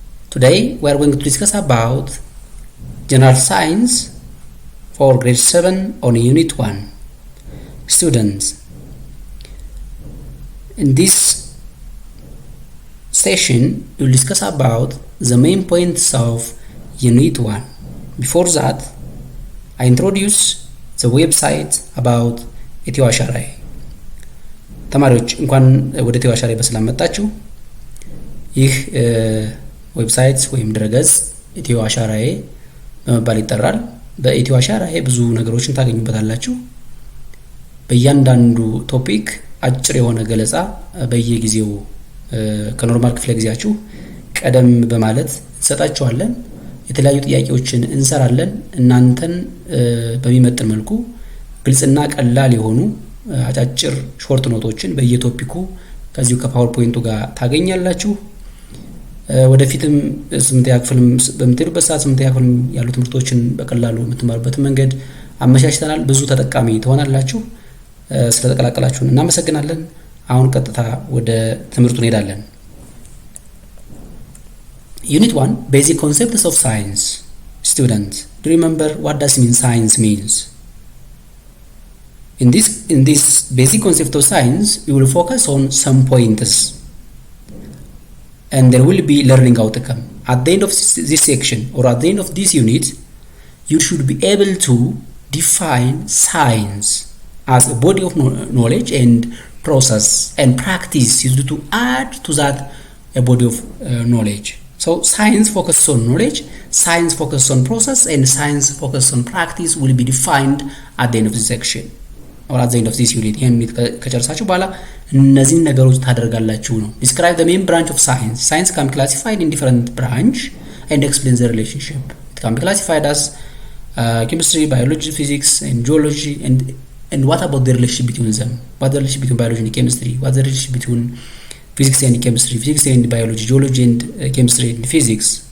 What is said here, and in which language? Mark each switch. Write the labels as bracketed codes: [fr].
[en] Today we are going to discuss about general science for grade 7 on unit 1. Students, in this session we will discuss about the main points of unit 1. Before that, I introduce the website about [am] ኢትዮ አሻራዬ። ተማሪዎች እንኳን ወደ ኢትዮ አሻራዬ በሰላም መጣችሁ። ይህ ዌብሳይት ወይም ድረገጽ ኢትዮ አሻራዬ በመባል ይጠራል። በኢትዮ አሻራዬ ብዙ ነገሮችን ታገኙበታላችሁ። በእያንዳንዱ ቶፒክ አጭር የሆነ ገለጻ በየጊዜው ከኖርማል ክፍለ ጊዜያችሁ ቀደም በማለት እንሰጣችኋለን። የተለያዩ ጥያቄዎችን እንሰራለን። እናንተን በሚመጥን መልኩ ግልጽና ቀላል የሆኑ አጫጭር ሾርት ኖቶችን በየቶፒኩ ከዚሁ ከፓወርፖይንቱ ጋር ታገኛላችሁ። ወደፊትም 8ኛ ክፍልም በምትሄዱበት ሰዓት 8ኛ ክፍል ያሉ ትምህርቶችን በቀላሉ የምትማሩበት መንገድ አመቻችተናል። ብዙ ተጠቃሚ ትሆናላችሁ። ስለተቀላቀላችሁን እናመሰግናለን። አሁን ቀጥታ ወደ ትምህርቱ እንሄዳለን። [en] Unit 1, Basic Concepts of Science. Students, do you remember what does mean science means? In this basic concept of science, we will focus on some pointers, and there will be learning outcome. At the end of this section or at the end of this unit, you should be able to define science as a body of knowledge and process and practice used to add to that a body of knowledge. So science focuses on knowledge, science focuses on process, and science focuses on practice will be defined at the end of this section or at the end of this unit. [am] ይሄን ከጨረሳችሁ በኋላ እነዚህን ነገሮች ታደርጋላችሁ ነው። [en] Describe the main branch of science. Science can be classified in different branch and explain the relationship. It can be classified as chemistry, biology, physics, and geology. And what about the relationship between them? What the relationship between biology and chemistry? What the relationship between physics and chemistry, physics and biology, geology and chemistry and physics?